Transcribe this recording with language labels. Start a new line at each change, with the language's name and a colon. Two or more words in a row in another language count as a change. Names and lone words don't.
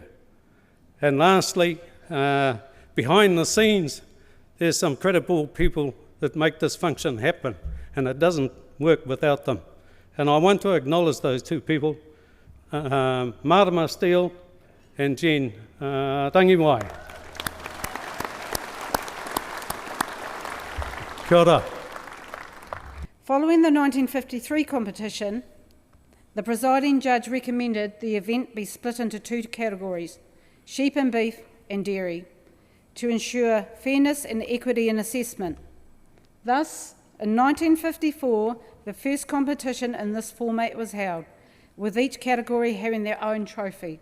English: And lastly, behind the scenes, there's some credible people that make this function happen, and it doesn't work without them. And I want to acknowledge those two people, Marama Steele and Jen Rangiwai.
Māori: Kia ora.
English: Following the 1953 competition, the presiding judge recommended the event be split into 2 categories, sheep and beef and dairy, to ensure fairness and equity in assessment. Thus, in 1954, the first competition in this format was held, with each category having their own trophy.